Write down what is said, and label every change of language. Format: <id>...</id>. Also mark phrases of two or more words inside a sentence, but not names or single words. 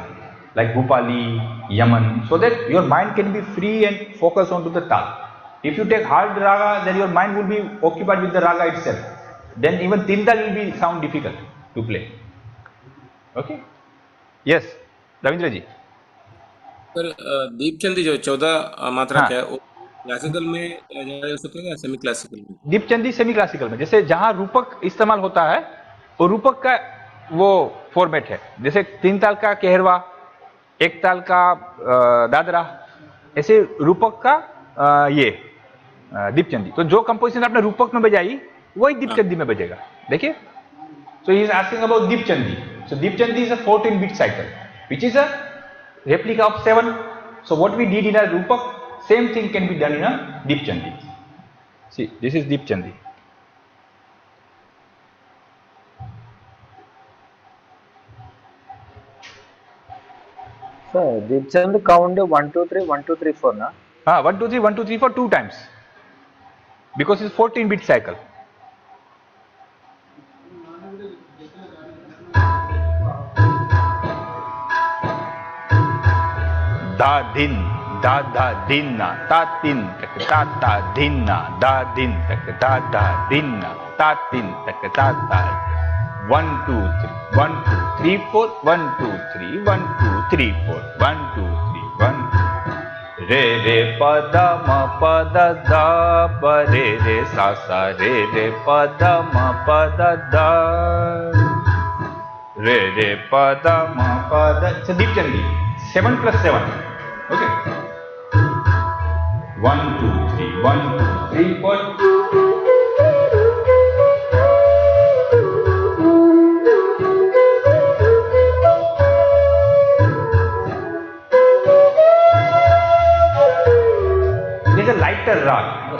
<en>Like Bhupali, Yaman. So that your mind can be free and focus onto the Taal. If you take hard Raga, then your mind will be occupied with the Raga itself. Then even Tin Taal will be sound difficult to play. Okay. Yes, Ravindra ji.</en> <hi>सर दीपचंदी जो 14 मात्रा है वो क्लासिकल में जा सकते हैं या</hi> <en>semi classical</en> <hi>में? दीपचंदी</hi> <en>semi classical</en> <hi>में, जैसे जहां रूपक इस्तेमाल होता है वो रूपक का वो फॉर्मेट है, जैसे 3 ताल का केहरवा, 1 ताल का दादरा, ऐसे रूपक का ये दीपचंदी। तो जो कंपोजिशन आपने रूपक में बजाई वही दीपचंदी में बजेगा। देखिए,</hi> <en>so he is asking about Deepchandi. So Deepchandi is a 14-bit cycle, which is a replica of 7. So what we did in a Rupak, same thing can be done in a Deepchandi. See, this is Deepchandi. Sir, Deepchand count 1, 2, 3, 1, 2, 3, 4 na? 1, 2, 3, 1, 2, 3 for 2 times. Because it's 14-bit cycle. Da din, da din na, ta tin tak ta din na, da din tak da din na, ta tin tak ta. 1, 2, 3, 1, 2, 3, 4, 1, 2, 3, 1, 2, 3, 4, 1, 2, 3, 1. Re re pa da ma pa da da pa re re sa sa re re pa da ma pa da da re re pa da ma pa da. It's a Deepchandi. 7 plus 7. Okay. 1, 2, 3, 1, 2, 3, 4. It is a lighter rag.</en>